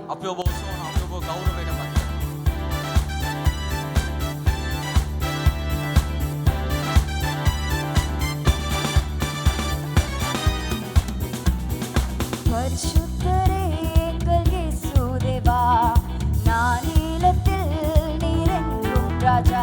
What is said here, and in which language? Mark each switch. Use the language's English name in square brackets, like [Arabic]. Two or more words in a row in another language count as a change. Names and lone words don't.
[Sinhala] අපි ඔබ උසවනවා, අපි ඔබ ගෞරවයට පත් කරනවා. [Tamil] பரிசுத்தரே எங்கள் இயேசு தேவா, நானிலத்தில் நீர் என்றும் ராஜா.